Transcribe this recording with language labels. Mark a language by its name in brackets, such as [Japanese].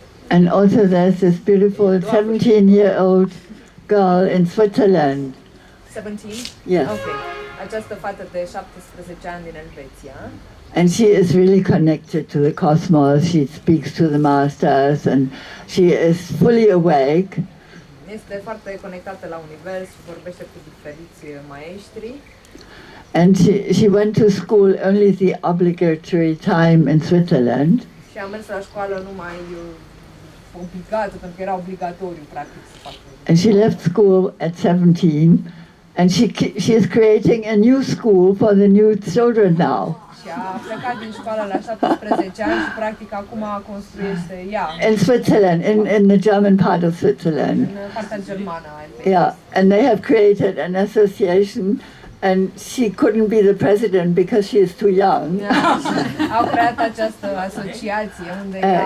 [English] And also there's this beautiful 17-year-old girl in Switzerland. 17? Yes. Okay. [Romanian] Această fată de 17 ani din Elveția. [English] And she is really connected to the cosmos. She speaks to the masters and she is fully awake. [Romanian] Este foarte conectată la univers și vorbește cu diferiți maestri. [English] And she went to school only the obligatory time in Switzerland. [Romanian] Și a mers la școală numai obligată, pentru că era obligatoriu practic să facă. [English] And she left school at 17 and she is creating a new school for the new children now. [Romanian] Și a plecat din școală la 17 ani și practic acum construiește ea. [English] In Switzerland, in the German part of Switzerland. [Romanian] În partea germană a Elveției. [English] Yeah, and they have created an association and she couldn't be the president because she is too young. [Romanian] Au creat această asociație unde